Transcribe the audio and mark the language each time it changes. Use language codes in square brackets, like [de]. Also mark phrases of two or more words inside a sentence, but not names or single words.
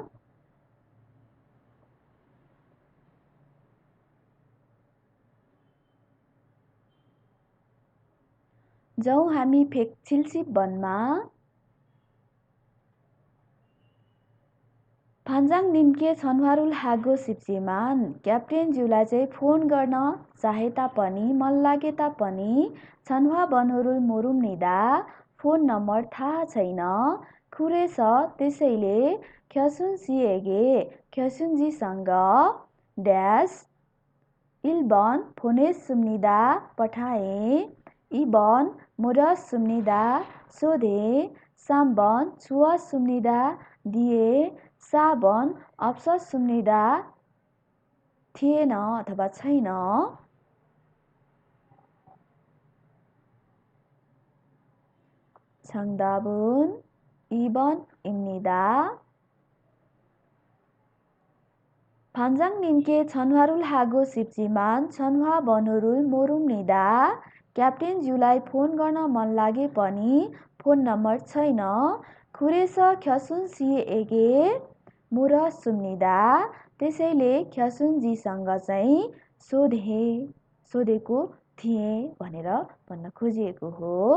[ne] जाउँ हामी 170번मा [ko] 반장님께 전화를 하고 싶지만 [ne] क्याप्टेनज्यूलाई चाहिँ फोन गर्न चाहे तापनि मन लागे तापनि [ko] 전화 번호를 모릅니다. [ne] फोन नम्बर थाहा छैन. खुरेछ त्यसैले ख्यसुनसिएगे ख्यसुनजीसँग ड्यास [ko] 1번 보냈습니다. पठाए 2번 물었습니다. सोधे 3번 주었습니다. दिए 4번 없었습니다. [ne] थिएन अथवा छैन [ko] 정답은 2번입니다. 반장님께 전화를 하고 싶지만 전화번호를 모릅니다. [ne] क्याप्टेनज्यूलाई फोन गर्न मन लागे पनि फोन नम्बर छैन. [ko] 그래서 ख्यसुनसिएगे 물었습니다. [ne] त्यसैले ख्यसुनजीसँग चाहिँ सोधेको थिएँ भनेर भन्न खोजिएको हो.